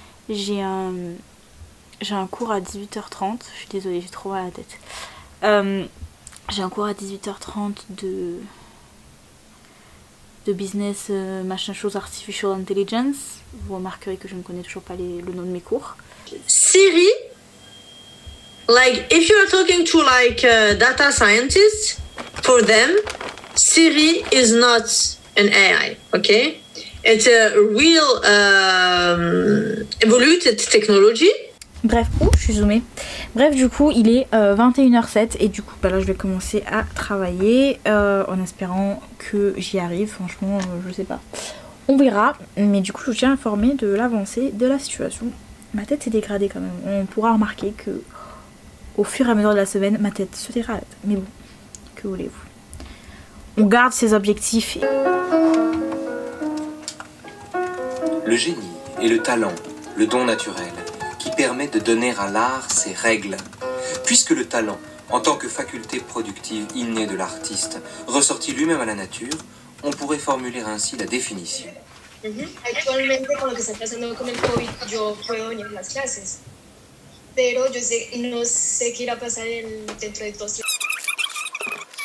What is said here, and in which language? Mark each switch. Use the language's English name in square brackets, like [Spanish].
[French] J'ai un cours à 18h30. Je suis désolée, j'ai trop mal à la tête. J'ai un cours à 18h30 de business machin chose artificial intelligence. Vous remarquerez que je ne connais toujours pas le nom de mes cours. [English] Siri, like if you're talking to like data scientists, for them, Siri is not an AI, okay? It's a real evoluted technology. [French] Bref, je suis zoomée. Bref, du coup, il est 21h07 et du coup, bah là, je vais commencer à travailler en espérant que j'y arrive. Franchement, je sais pas. On verra. Mais du coup, je vous tiens informé de l'avancée de la situation. Ma tête s'est dégradée quand même. On pourra remarquer que au fur et à mesure de la semaine, ma tête se dégrade. Mais bon, que voulez-vous? On garde ses objectifs. Le génie est le talent, le don naturel, qui permet de donner à l'art ses règles. Puisque le talent, en tant que faculté productive innée de l'artiste, ressorti lui-même à la nature, on pourrait formuler ainsi la définition. [Spanish] Actualmente con lo que está pasando con el COVID, yo puedo venir a las clases, pero yo sé, no sé qué irá a pasar dentro de 2 años.